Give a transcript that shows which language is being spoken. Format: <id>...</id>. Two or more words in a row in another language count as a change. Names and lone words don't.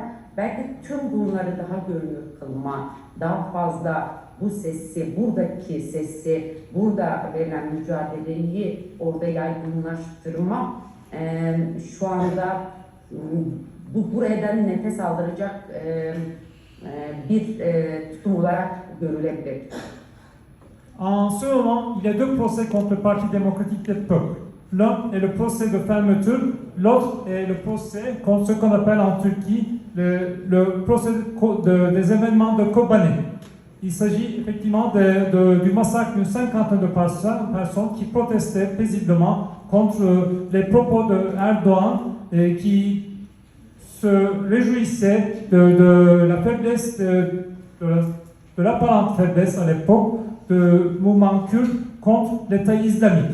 <tr>Belki tüm bunları daha görünür kılma, daha fazla bu sesi, buradaki sesi, burada verilen mücadeleyi orada yaygınlaştırma şu anda buradan nefes aldıracak bir tutum olarak görülebilir.</tr> <fr>En ce moment, il y a deux procès contre le Parti démocratique des peuples. L'un est le procès de fermeture, l'autre est le procès contre ce qu'on appelle en Turquie le procès des événements de Kobani. Il s'agit effectivement du massacre d'une cinquantaine de personnes qui protestaient paisiblement contre les propos d'Erdogan qui se réjouissait de la faiblesse, de l'apparente faiblesse à l'époque du mouvement kurde contre l'État islamique.</fr>